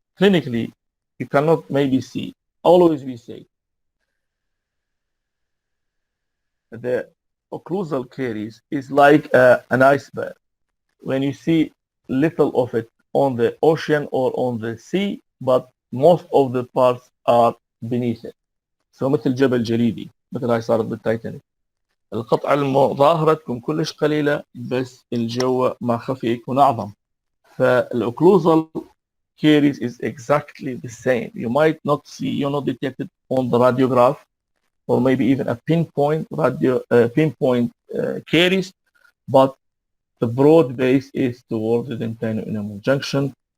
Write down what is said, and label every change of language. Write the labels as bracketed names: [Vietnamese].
[English] Clinically, you cannot maybe see. Always we say the occlusal caries is like an iceberg. When you see little of it on the ocean or on the sea, but most of the parts are beneath it. [Arabic] سو مثل جبل جليدي مثل هاي صارت بالتايتانيك. القطعة ظاهرة تكون كلش قليلة بس الجو ما خفي يكون أعظم. [English] فالأوكلوزال caries is exactly the same. You might not see, you're not detected on the radiograph, or maybe even a pinpoint caries, but the broad base is toward the dentino-enamel junction.